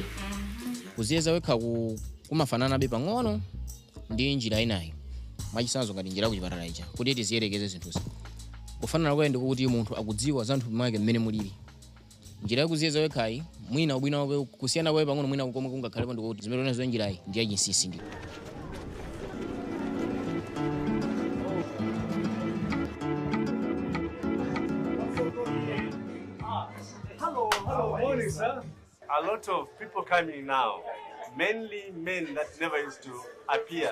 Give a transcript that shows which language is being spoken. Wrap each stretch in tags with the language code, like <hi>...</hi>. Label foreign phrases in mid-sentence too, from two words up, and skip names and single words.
<ny>Kuziyeza wekha kumafananabe pang'ono ndi njira inayi, mwachisanzo ngati njira kuchipatala ija kuti tiziyerekeze zinthuzi. Kufanana kwaye ndikuti munthu akudziwa za nthupi mwake mmene mulili. Njira yakuziyeza wekhayi mwina ubwino wake kusiyana kwaye pang'ono mwina komwe kungakhalepo ndikuti zimene unazo njirayi ndi yachinsinsi ndi.</ny> <en>Hello, morning, sir. A lot of people coming now, mainly men that never used to appear.</en>